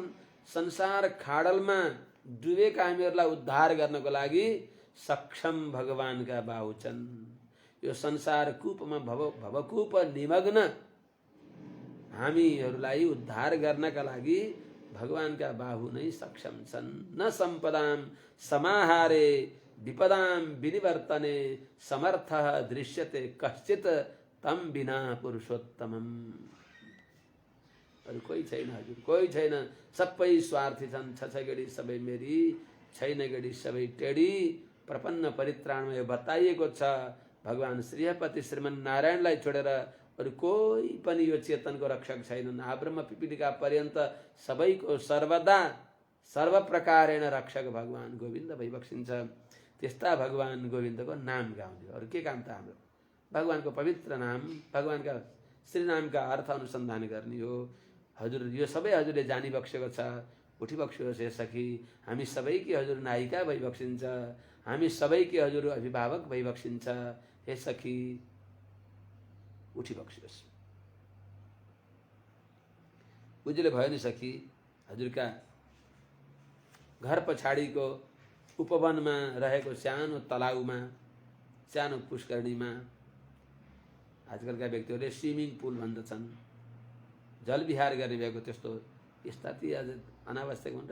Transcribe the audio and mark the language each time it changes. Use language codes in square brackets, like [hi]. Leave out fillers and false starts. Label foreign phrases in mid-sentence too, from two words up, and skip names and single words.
[ne] संसार खाडलमा डुबेका हामीहरूलाई उद्धार गर्नको लागि सक्षम भगवानका बाहु छन्। यो संसार कूपमा भवकूप निमग्न हामीहरूलाई उद्धार गर्नका लागि भगवानका बाहु नै सक्षम छन्। [sa] न सम्पदाम समाहारे विपदाम विनिवर्तने समर्थः दृश्यते कश्चित् तम बिना पुरुषोत्तमम। [ne] अरू कोही छैन हजुर, कोही छैन। सबै स्वार्थी छन्, छ गडी सबै मेरी, छैन गडी सबै टेडी। प्रपन्न परित्राणमा यो बताइएको छ, भगवान श्रीहपति श्रीमन्नारायणलाई छोडेर अरू कोही पनि यो चेतनको रक्षक छैनन्। [sa] आब्रह्म पिपीलिका पर्यन्त [ne] सबैको सर्वदा सर्वप्रकारेण रक्षक भगवान गोविन्द भइबक्सिन्छ। त्यस्ता भगवान गोविन्दको नाम गाउने, अरू के काम त हाम्रो? भगवानको पवित्र नाम, भगवानका श्रीनामका अर्थ अनुसन्धान गर्ने हो। हजुर यो सबै हजुरले जानी बक्सेको छ, उठी बक्सियोस् हे सखी। हामी सबैकी हजुर नायिका भइबक्सिन्छ, हामी सबैकी हजुर अभिभावक भइबक्सिन्छ हे सखी, उठी बक्सियोस्। उज्यालो भयो नि सखी। हजुरका घर पछाडिको उपवनमा रहेको सानो तलाउमा, सानो पुष्करणीमा आजकलका व्यक्तिहरूले [en] swimming pool [ne] भन्दछन्, जलविहार गर्ने भएको त्यस्तो यस्ता ती आज अनावश्यक हुन्छ।